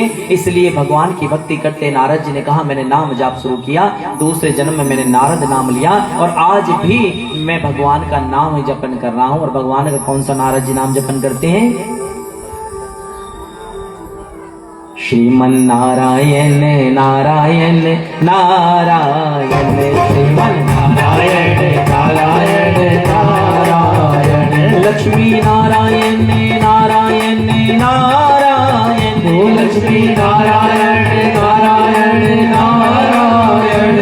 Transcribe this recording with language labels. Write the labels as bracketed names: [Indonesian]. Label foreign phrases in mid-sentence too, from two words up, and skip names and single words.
[Hindi] इसलिए भगवान की भक्ति करते नारद जी ने कहा मैंने नाम जाप शुरू किया, दूसरे जन्म में मैंने नारद नाम लिया और आज भी मैं भगवान का नाम जपन कर रहा हूं। और भगवान का कौन सा नारद जी नाम जपन करते हैं? श्रीमन नारायण नारायण नारायण श्रीमन नारायण नारायण नारायण लक्ष्मी नारायण नारायण नारायण लक्ष्मी नारायण नारायण नारायण